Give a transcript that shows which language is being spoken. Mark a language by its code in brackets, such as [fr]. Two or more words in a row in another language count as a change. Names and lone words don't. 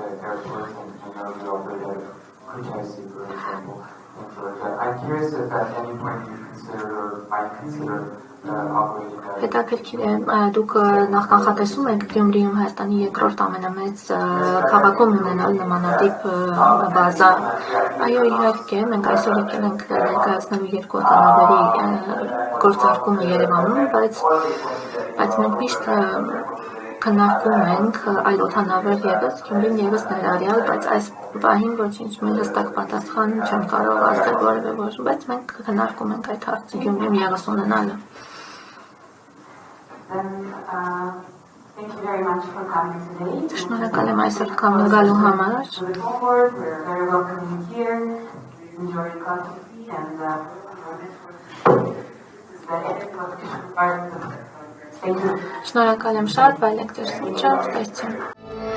[en] airports, and I know you operate at Kutaisi, for example, in Georgia. I'm curious if at any point you consider or might consider operating a... [hy] Հետաքրքիր է, դուք նախնախատեսում եք Գյումրիում Հայաստանի երկրորդ ամենամեծ քաղաքում ունենալ նմանատիպ բազա։ Այո, իհարկե, մենք այսօր եկել ենք ներկայացնելու երկու օդանավերի գործարկումը Երևանում, բայց մենք միշտ քննարկում ենք այլ օդանավեր ևս, Գյումրին ևս ներառյալ, բայց այս պահին ոչինչ մի հստակ պատասխան չեմ կարող ասել որևէ ոչ, բայց մենք քննարկում ենք այդ հարցը Գյումրիում ևս ունենալը։ [en] Thank you very much for coming today. [hy] Շնորհակալ եմ այսօր գալու համար։ [en] We're very welcome here. Enjoy your coffee and [hy] Շնորհակալ եմ շատ, վայելեք ձեր սուրճը, տեսցեմ։